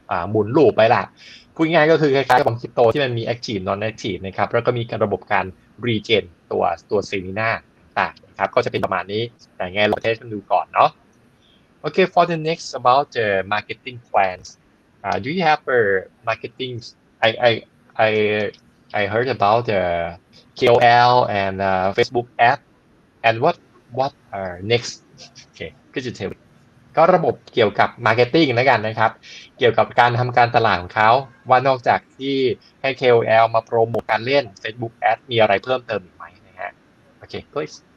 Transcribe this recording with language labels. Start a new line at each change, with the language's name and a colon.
Thai: หมุนลูปไปล่ะพูดง่ายๆก็คือคล้ายๆกับบอมคริปโตที่มันมี active non active นะครับแล้วก็มีระบบการ regen ตัวเซมิน่าต่างๆนะครับก็จะเป็นประมาณนี้แต่ไงเราเทสกันดูก่อนเนาะ
English: Okay, for the next about the marketing plans, do you have a marketing? I heard about the KOL and Facebook ad, and what are next? Okay, could you tell me?
Thai: ก็ระบบเกี่ยวกับ marketing แล้วกันนะครับเกี่ยวกับการทำการตลาดของเขาว่านอกจากที่ให้ KOL มาโปรโมทการเล่น Facebook ad มีอะไรเพิ่มเติมอีกไหมนะฮะ
English: Okay, please.